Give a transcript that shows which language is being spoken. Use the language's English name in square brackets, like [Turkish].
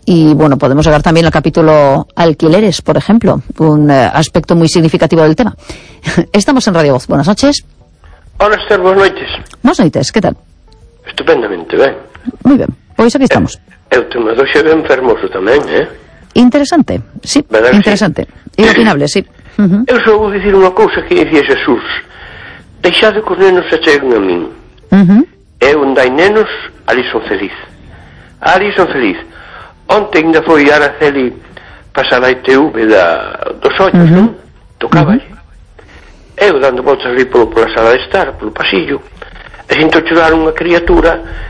[Spanish] Y bueno, podemos llegar también al capítulo alquileres, por ejemplo, un aspecto muy significativo del tema. Estamos en Radio Voz. Buenas noches. Hola, Esther. Buenas noches. Buenas noches. ¿Qué tal? Estupendamente, ¿eh? Muy bien. Pues aquí estamos. El tema de hoy es enfermoso también, ¿eh? Interesante, sí. Interesante. Sí. Inopinable, sí. [Galician] Eu só vou dicir unha cousa que dicía Jesús: deixade que os nenos se cheguen a min. E onde hai nenos, ali son feliz. Ali son feliz. [Portuguese] Ontem ainda [Galician] foi Araceli pasar a ITV dos ollos, non? Tocaba aí. Eu dando voltas ali pola sala de estar, polo pasillo, e sinto chorar unha criatura.